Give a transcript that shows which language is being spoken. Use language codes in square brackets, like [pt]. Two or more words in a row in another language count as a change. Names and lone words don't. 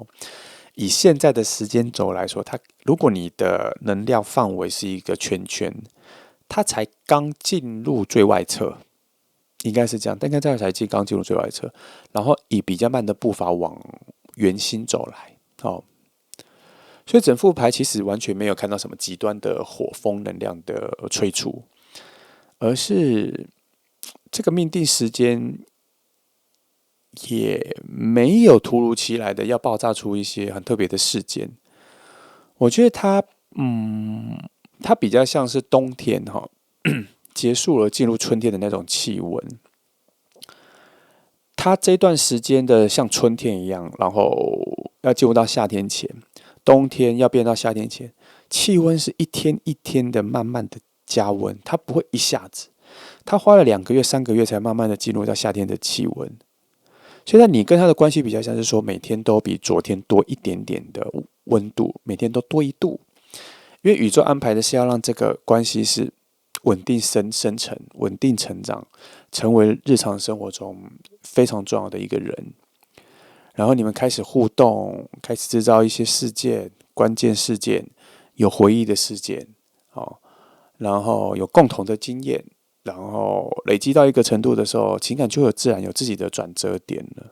[zh] 以現在的時間軸來說，如果你的能量範圍是一個圈圈，它才剛進入最外側，應該是這樣，但應該才剛進入最外側，然後以比較慢的步伐往圓心走來，所以整副牌其實完全沒有看到什麼極端的火風能量的催促，而是這個命定時間也沒有突如其來的要爆炸出一些很特別的事件。我覺得它比較像是冬天結束了進入春天的那種氣溫。它這段時間的像春天一樣，然後要進入到夏天前。冬天要變到夏天前，氣溫是一天一天的慢慢的加溫，它不會一下子，它花了2個月、3個月才慢慢的進入到夏天的氣溫。所以你跟他的關係比較像是說，每天都比昨天多一點點的溫度，每天都多1度，因為宇宙安排的是要讓這個關係是穩定生成、穩定成長，成為日常生活中非常重要的一個人。然後你們開始互動，開始制造一些事件，關鍵事件，有回憶的事件，然後有共同的經驗，然後累積到一個程度的時候，情感就自然有自己的轉折點了。